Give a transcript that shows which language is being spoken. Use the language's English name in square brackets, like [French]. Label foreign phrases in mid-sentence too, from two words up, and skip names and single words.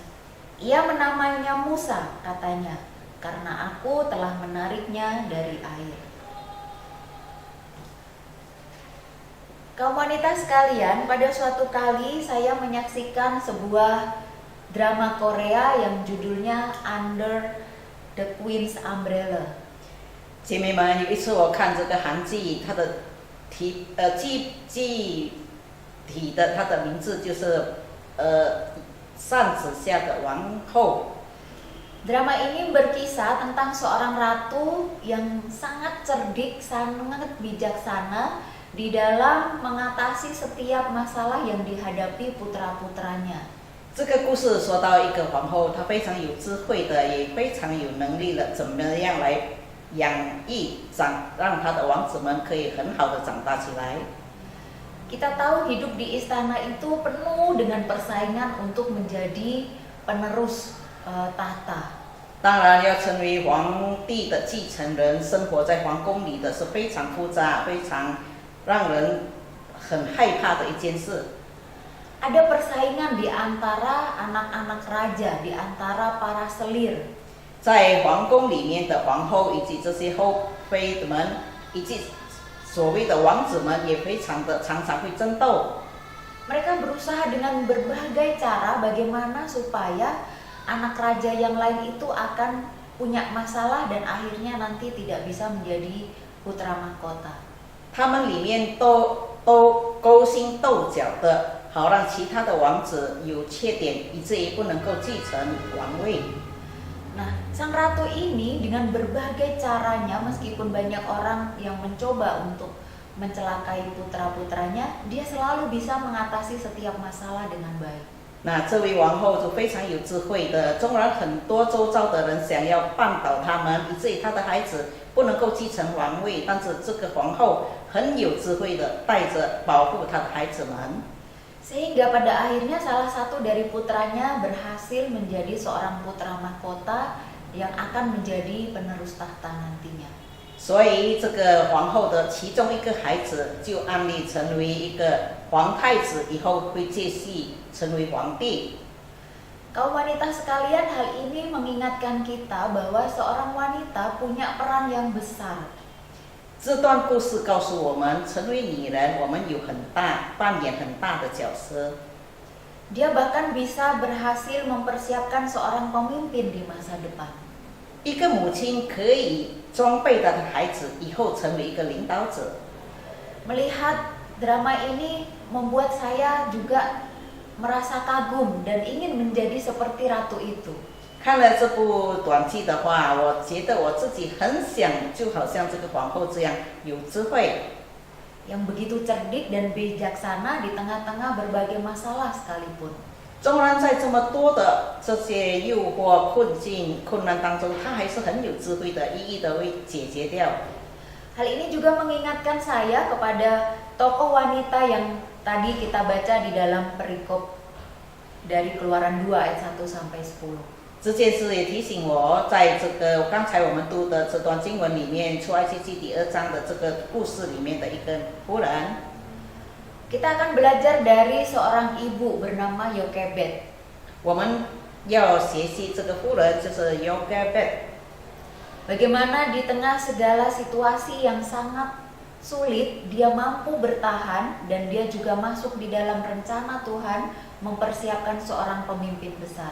[Indonesian] Ia menamainya Musa, katanya, "Karena aku telah menariknya dari air." Kaum wanita sekalian, pada suatu kali saya menyaksikan sebuah drama Korea yang judulnya Under the Queen's Umbrella. [Chinese] 姐妹们，有一次我看这个韩剧，它的它的名字就是扇子下的王后。 [Indonesian] Drama ini berkisah tentang seorang ratu yang sangat cerdik, sangat bijaksana di dalam mengatasi setiap masalah yang dihadapi putra-putranya. [Chinese] 这个故事说到一个皇后，她非常有智慧的，也非常有能力的，怎么样来养育让她的王子们可以很好的长大起来。 [Indonesian] Kita tahu hidup di istana itu penuh dengan persaingan untuk menjadi penerus tahta. [Chinese] 当然，要成为皇帝的继承人，生活在皇宫里的是非常复杂、非常让人很害怕的一件事。 [Indonesian] Ada persaingan di antara anak-anak raja, di antara para selir. [Chinese] 在皇宫里面的皇后以及这些后妃们，以及所谓的王子们，也常常会争斗。 [Indonesian] Mereka berusaha dengan berbagai cara bagaimana supaya anak raja yang lain itu akan punya masalah dan akhirnya nanti tidak bisa menjadi putra mahkota. [Chinese] 他们里面都勾心斗角的，好让其他的王子有缺点，以至于不能够继承王位。 [Indonesian] Nah, sang ratu ini dengan berbagai caranya, meskipun banyak orang yang mencoba untuk mencelakai putra-putranya, dia selalu bisa mengatasi setiap masalah dengan baik. [Chinese] 那这位王后就非常有智慧的，纵然很多周遭的人想要绊倒他们，以至于她的孩子不能够继承王位，但是这个皇后很有智慧的，带着保护她的孩子们。 [Indonesian] Sehingga pada akhirnya salah satu dari putranya berhasil menjadi seorang putra mahkota yang akan menjadi penerus tahta nantinya. [Chinese] 所以这个皇后的其中一个孩子就安立成为一个皇太子，以后会接续成为皇帝。 [Indonesian] Kaum wanita sekalian, hal ini mengingatkan kita bahwa seorang wanita punya peran yang besar. [Chinese] 这段故事告诉我们，成为女人，我们有扮演很大的角色。 [Indonesian] Dia bahkan bisa berhasil mempersiapkan seorang pemimpin di masa depan. [Chinese] 一个母亲可以装备她的孩子，以后成为一个领导者。 [Indonesian] Melihat drama ini membuat saya juga merasa kagum dan ingin menjadi seperti ratu itu. [Chinese] 看了这部短剧的话，我觉得我自己很想，就好像这个皇后这样有智慧， [Indonesian] Yang begitu cerdik dan bijaksana di tengah-tengah berbagai masalah sekalipun. [Chinese] 纵然在这么多的这些诱惑、困难当中，她还是很有智慧的，一一的会解决掉。 [Indonesian] Hal ini juga mengingatkan saya kepada tokoh wanita yang tadi kita baca di dalam perikop dari Keluaran 2 ayat 1 sampai 10. [Chinese] 这件事也提醒我，在这个刚才我们读的这段经文里面，出埃及记第2章的这个故事里面的一个妇人。 [Indonesian] Kita akan belajar dari seorang ibu bernama Yokebed. [Chinese] 我们要学习这个妇人就是 Yokebed。 [Indonesian] Bagaimana di tengah segala situasi yang sangat sulit, dia mampu bertahan dan dia juga masuk di dalam rencana Tuhan mempersiapkan seorang pemimpin besar.